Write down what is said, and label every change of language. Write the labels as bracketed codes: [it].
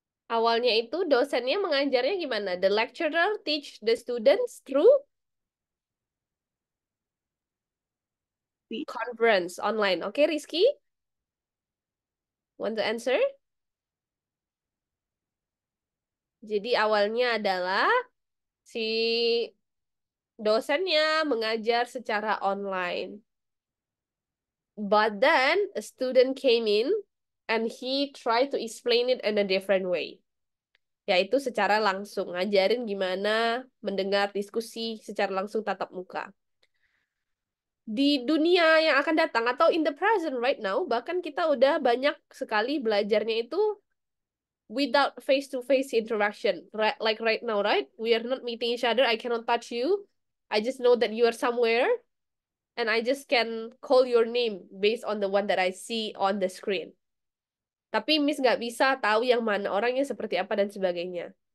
[id] Awalnya itu dosennya mengajarnya gimana? [en] The lecturer teach the students through conference online. Oke, Rizky? Want to answer? [id] Jadi awalnya adalah si dosennya mengajar secara online. [en] But then a student came in and he tried to explain it in a different way. [id] Yaitu secara langsung, ngajarin gimana mendengar diskusi secara langsung tatap muka. Di dunia yang akan datang atau [en] in the present right now, [id] bahkan kita udah banyak sekali belajarnya itu [en] without face-to-face interaction. Like right now, right? We are not meeting each other. I cannot touch you. I just know that you are somewhere. And I just can call your name based on the one that I see on the screen. [id] Tapi Miss nggak bisa tahu yang mana orangnya seperti apa dan sebagainya.